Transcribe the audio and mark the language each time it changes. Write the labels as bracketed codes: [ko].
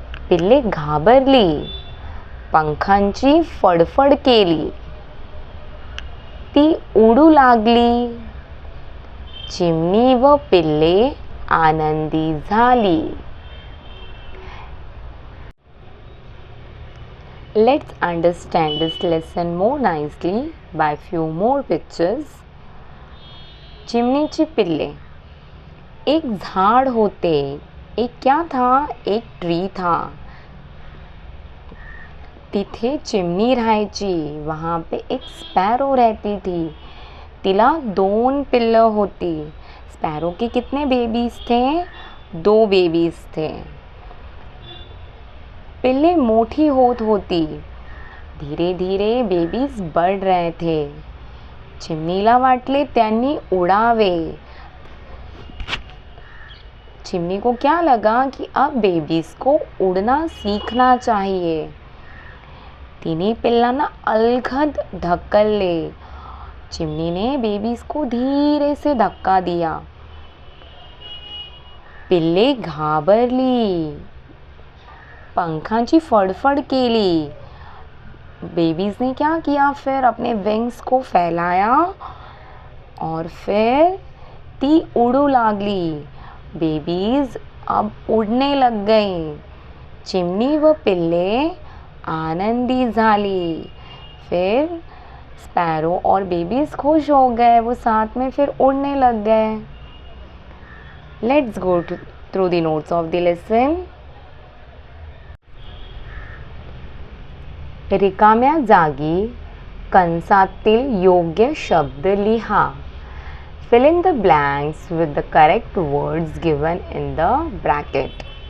[mr] पिल्ले घाबरली, पंखांची फडफड केली. ती उडू लागली. चिमणी व पिल्ले आनंदी झाली. [en] Let's understand this lesson more nicely by few more pictures. [mr] चिमनीची पिल्ले. एक झाड़ होते. [hi] एक क्या था? एक ट्री था. [mr] तिथे चिमनी राहायची. [hi] वहाँ पे एक स्पैरो रहती थी. [mr] तिला 2 पिल्लं होती. [hi] स्पैरो के कितने बेबीज थे? 2 बेबीज थे. [mr] पिल्ले मोठी होत होती. [hi] धीरे धीरे बेबीज बढ़ रहे थे. [mr] चिमनीला वाटले त्यांनी उडावे. [hi] चिमनी को क्या लगा कि अब बेबीज को उड़ना सीखना चाहिए. [mr] तिने पिल्लांना अलगद ढकलले. [hi] चिमनी ने बेबीज को धीरे से धक्का दिया. [mr] पिल्ले घाबरली, पंखांची फड़फड़ केली. [hi] बेबीज ने क्या किया? फिर अपने विंग्स को फैलाया और फिर [mr] ती उड़ू लागली. [hi] बेबीज अब उड़ने लग गई. [mr] चिमनी व पिल्ले आनंदी झाली. [hi] फिर स्पैरो और बेबीज खुश हो गए. वो साथ में फिर उड़ने लग गए. [en] Let's go through the notes of the lesson. [mr] रिकाम्या जागी कंसातील योग्य शब्द लिहा. [en] Fill in the blanks with the correct words given in the bracket.